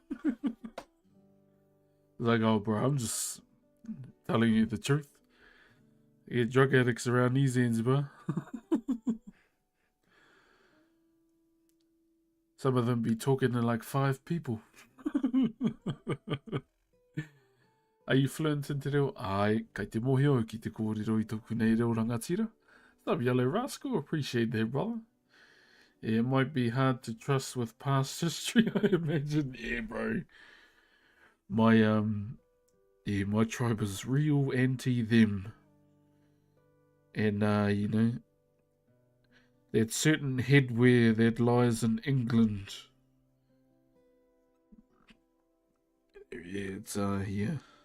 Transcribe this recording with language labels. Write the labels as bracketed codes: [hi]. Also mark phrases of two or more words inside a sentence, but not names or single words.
[en] Like, oh, bro, I'm just telling you the truth. You get drug addicts around these ends, bro. Some of them be talking to like 5 people. Are you fluent in [mi] te reo? Ai, kai te mohi o ki te kōrero I toku nei reo rangatira. [en] Stop, Yellow Rascal. Appreciate that, brother. Yeah, it might be hard to trust with past history, I imagine. Yeah, bro. My, yeah, my tribe is real anti-them. And, you know, that certain headwear that lies in England yeah, it's yeah.